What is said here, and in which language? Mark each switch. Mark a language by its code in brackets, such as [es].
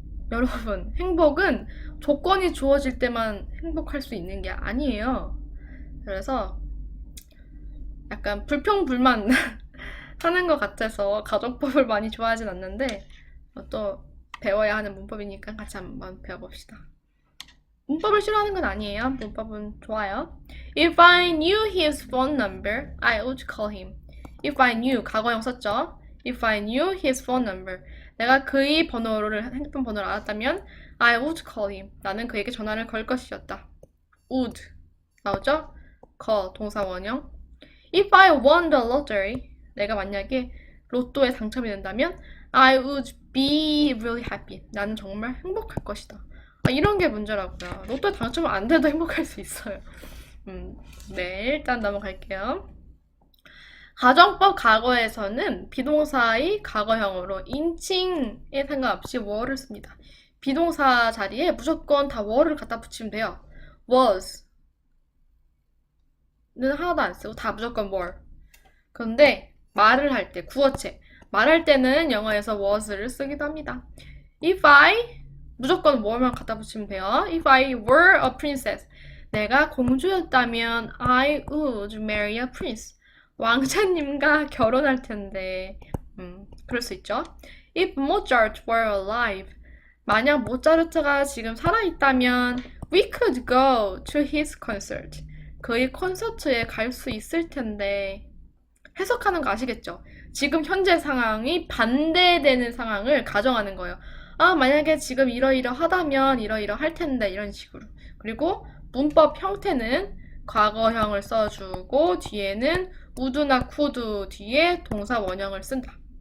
[ko] 여러분, 행복은 조건이 주어질 때만 행복할 수 있는 게 아니에요. 그래서 약간 불평불만 하는 것 같아서 가정법을 많이 좋아하진 않는데 또 배워야 하는 문법이니까 같이 한번 배워봅시다. 문법을 싫어하는 건 아니에요. 문법은 좋아요. [en] If I knew his phone number, I would call him. If I knew, [ko] 과거형 썼죠? [en] If I knew his phone number, [ko] 내가 그의 핸드폰 번호를 알았다면 [en] I would call him. [ko] 나는 그에게 전화를 걸 것이었다. would 나오죠? 동사 원형. [en] If I won the lottery, [ko] 내가 만약에 로또에 당첨이 된다면 [en] I would be really happy. [ko] 나는 정말 행복할 것이다. 이런 게 문제라고요. 로또에 당첨 안 돼도 행복할 수 있어요. 네, 일단 넘어갈게요. 가정법 과거에서는 비동사의 과거형으로 인칭에 상관없이 were를 씁니다. 비동사 자리에 무조건 다 were를 갖다 붙이면 돼요. was 는 하나도 안 쓰고 다 무조건 were. 그런데 말을 할 때, 구어체 말할 때는 영어에서 was를 쓰기도 합니다. [en] If I [ko] 무조건 were만 갖다 붙이면 돼요. [en] If I were a princess, [ko] 내가 공주였다면 [en] I would marry a prince. [ko] 왕자님과 결혼할 텐데. 그럴 수 있죠. [en] If Mozart were alive, [ko] 만약 모차르트가 지금 살아있다면 [en] we could go to his concert. [ko] 그의 콘서트에 갈 수 있을 텐데. 해석하는 거 아시겠죠? 지금 현재 상황이 반대되는 상황을 가정하는 거예요. 만약에 지금 이러이러하다면 이러이러할 텐데, 이런 식으로. 그리고 문법 형태는 과거형을 써주고 뒤에는 would나 could 뒤에 동사 원형을 쓴다.